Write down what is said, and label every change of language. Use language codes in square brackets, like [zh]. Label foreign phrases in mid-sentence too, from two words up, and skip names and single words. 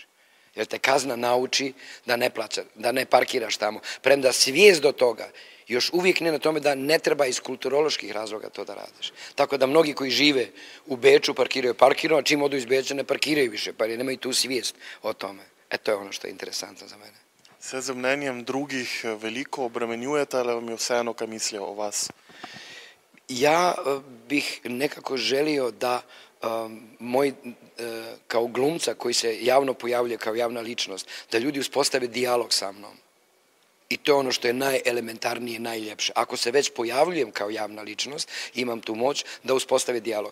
[hr] Jer te kazna nauči da ne parkiraš tamo. Premda svijest do toga još uvijek ne na tome da ne treba iz kulturoloških razloga to da radiš. Tako da mnogi koji žive u Beču parkiraju, a čim odu iz Beča ne parkiraju više, pa nemaju tu svijest o tome. To je ono što je interesantno za mene. [sl] Se z mnenjem drugih veliko obremenjujete, ali vam je vseeno, kaj mislijo o vas? [hr] Ja bih nekako želio da moj, kao glumca koji se javno pojavljuje kao javna ličnost, da ljudi uspostave dijalog sa mnom. I to je ono što je najelementarnije i najljepše. Ako se već pojavljujem kao javna ličnost, imam tu moć da uspostave dijalog.